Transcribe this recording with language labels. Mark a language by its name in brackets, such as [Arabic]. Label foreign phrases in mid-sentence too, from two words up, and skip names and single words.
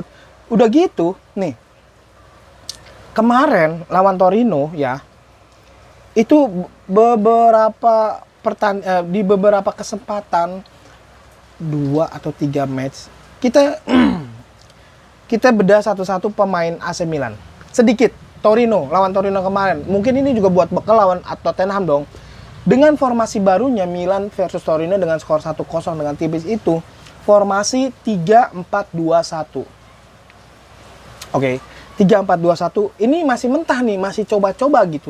[Indonesian] Udah gitu nih, kemarin lawan Torino ya, itu di beberapa kesempatan 2 atau 3 match kita bedah satu-satu pemain AC Milan sedikit. Torino, lawan Torino kemarin. Mungkin ini juga buat bekal lawan Tottenham dong. Dengan formasi barunya Milan versus Torino dengan skor 1-0 dengan tipis itu, formasi 3-4-2-1. Oke, 3-4-2-1 ini masih mentah nih, masih coba-coba gitu.